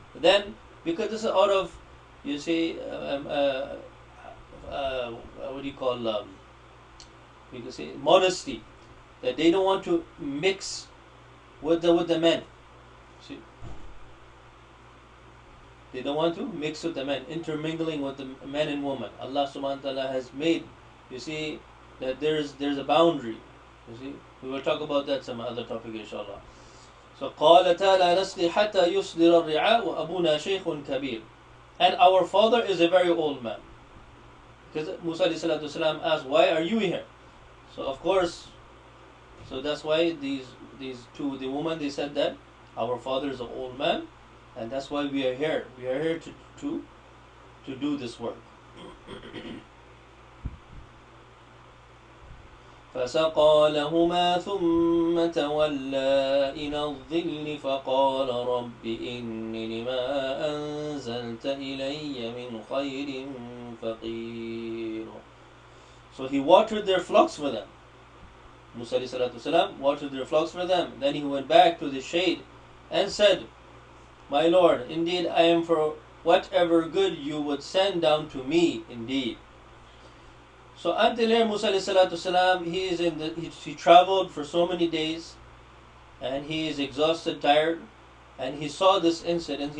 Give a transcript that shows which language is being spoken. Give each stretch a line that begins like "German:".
English: Then, because this is out of, you see, what do you call, you can say modesty, that they don't want to mix with the men. See, they don't want to mix with the men, intermingling with the men and women. Allah subhanahu wa ta'ala has made, you see, that there's a boundary. You see, we will talk about that some other topic inshallah.
Arabic: So قالتا لا نسقي حتى يصدر الرعاء وأبونا شيخ كبير.
English: And our father is a very old man. Because Musa ﷺ asked, "Why are you here?" So of course, so that's why these two, the women, they said that our father is an old man, and that's why we are here. We are here to do this work.
Arabic: فسقى لهما ثم تولى إلى الظل فقال رب إني لما أنزلت إلي من خير فقير.
English: So he watered their flocks for them. Musa ﷺ watered their flocks for them. Then he went back to the shade and said, "My Lord, indeed I am for whatever good you would send down to me, indeed." So until here, Musa ﷺ, he traveled for so many days, and he is exhausted, tired, and he saw this incident.